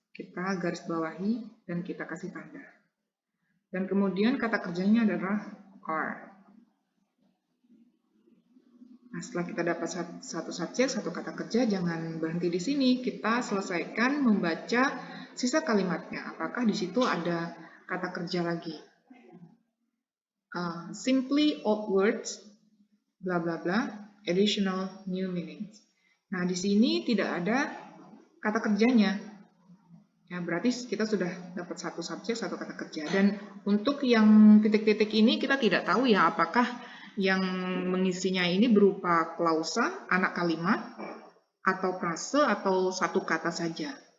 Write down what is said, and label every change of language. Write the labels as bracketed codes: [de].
[id] Kita garis bawahi dan kita kasih tanda. Dan kemudian kata kerjanya adalah are. Nah, setelah kita dapat satu subjek, satu kata kerja, jangan berhenti di sini. Kita selesaikan membaca sisa kalimatnya. Apakah di situ ada kata kerja lagi? [en] Simply old words, bla bla bla, additional new meanings. [id] Nah, di sini tidak ada kata kerjanya. Ya, berarti kita sudah dapat satu subjek, satu kata kerja. Dan untuk yang titik-titik ini kita tidak tahu ya apakah yang mengisinya ini berupa klausa, anak kalimat, atau frase, atau satu kata saja.